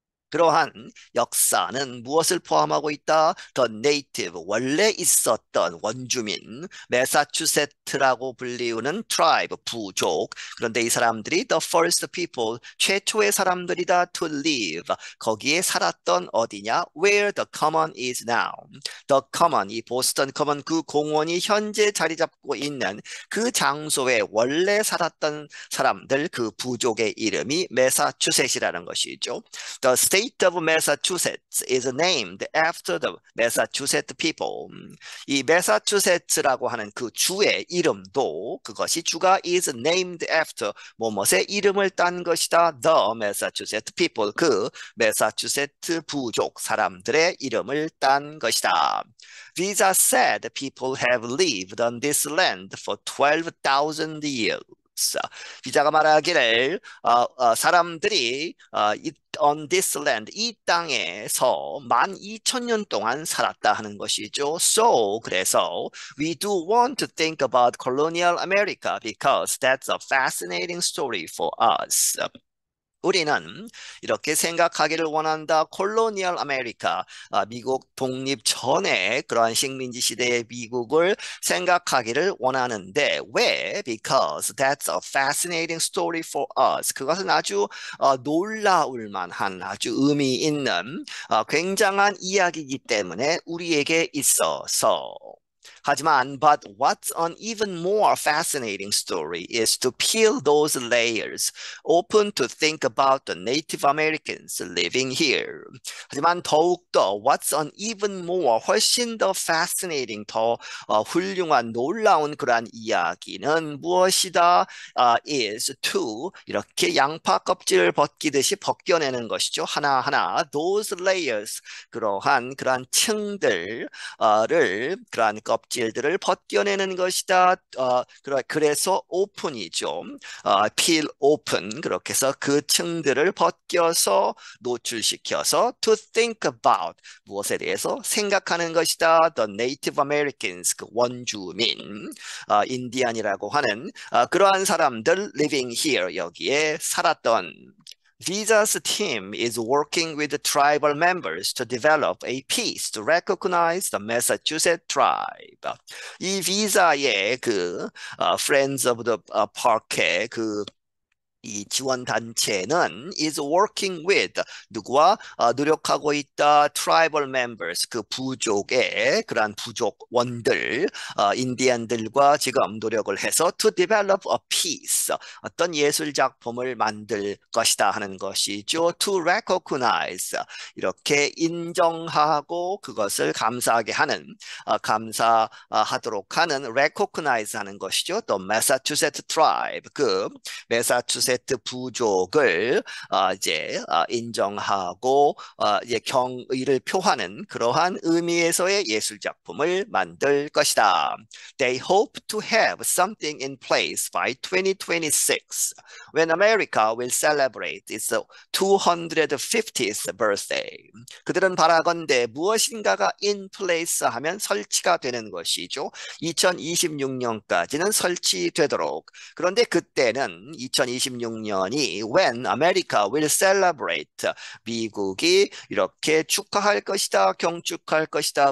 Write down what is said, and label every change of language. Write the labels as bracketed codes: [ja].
[ko] 그러한 역사는 무엇을 포함하고 있다? [en] The native, [ko] 원래 있었던 원주민, 매사추세트라고 불리우는 tribe, 부족. 그런데 이 사람들이 [en] the first people, [ko] 최초의 사람들이다. [en] To live, [ko] 거기에 살았던 어디냐? [en] Where the common is now. [ko] The common, 이 보스턴 커먼, 그 공원이 현재 자리 잡고 있는 그 장소에 원래 살았던 사람들, 그 부족의 이름이 매사추셋이라는 것이죠. [en] The state of Massachusetts is named after the Massachusetts people. [ko] 이 매사추세츠라고 하는 그 주의 이름도 그것이 주가 [en] is named after [ko] 뭐뭇의 이름을 딴 것이다. [en] The Massachusetts people, [ko] 그 매사추세츠 부족 사람들의 이름을 딴 것이다. [en] Visa said people have lived on this land for 12,000 years. [ko] 비자가 말하기를 사람들이 [en] on this land, [ko] 이 땅에서 12,000년 동안 살았다 하는 것이죠. [en] So, [ko] 그래서 [en] we do want to think about colonial America because that's a fascinating story for us. [ko] 우리는 이렇게 생각하기를 원한다. 콜로니얼 아메리카, 미국 독립 전에 그러한 식민지 시대의 미국을 생각하기를 원하는데 왜? [en] Because that's a fascinating story for us. [ko] 그것은 아주 놀라울 만한 아주 의미 있는 굉장한 이야기이기 때문에 우리에게 있어서. 하지만, [en] but what's an even more fascinating story is to peel those layers open to think about the Native Americans living here. [ko] 하지만 더욱더 [en] what's an even more [ko] 훨씬 더 fascinating 더 훌륭한 놀라운 그러한 이야기는 무엇이다? [en] is to [ko] 이렇게 양파 껍질을 벗기듯이 벗겨내는 것이죠. 하나하나 [en] those layers [ko] 그러한 층들을 그러한 껍질들을 벗겨내는 것이다. 그래서 오픈이죠. [en] peel open [ko] 그렇게 해서 그 층들을 벗겨서 노출시켜서 to think about 무엇에 대해서 생각하는 것이다. [en] The Native Americans [ko] 그 원주민 인디안이라고 하는 그러한 사람들 [en] living here [ko] 여기에 살았던 [en] Visa's team is working with the tribal members to develop a piece to recognize the Massachusetts tribe. [ko] 이 비자의 Friends of the Park의 이 지원 단체는 [en] is working with [ko] 누구와 노력하고 있다 [en] tribal members [ko] 그 부족의 그러한 부족원들 인디안들과 지금 노력을 해서 [en] to develop a piece [ko] 어떤 예술 작품을 만들 것이다 하는 것이죠. [en] to recognize [ko] 이렇게 인정하고 그것을 감사하게 하는 감사하도록 하는 recognize 하는 것이죠. 또 Massachusetts tribe 그 매사추세츠 부족을 이제 인정하고 이제 경의를 표하는 그러한 의미에서의 예술 작품을 만들 것이다. [en] They hope to have something in place by 2026 when America will celebrate its 250th birthday. [ko] 그들은 바라건대 무엇인가가 [en] in place [ko] 하면 설치가 되는 것이죠. 2026년까지는 설치되도록. 그런데 그때는 2026년이 [en] when America will celebrate [ko] 미국이 이렇게 축하할 것이다, 경축할 것이다.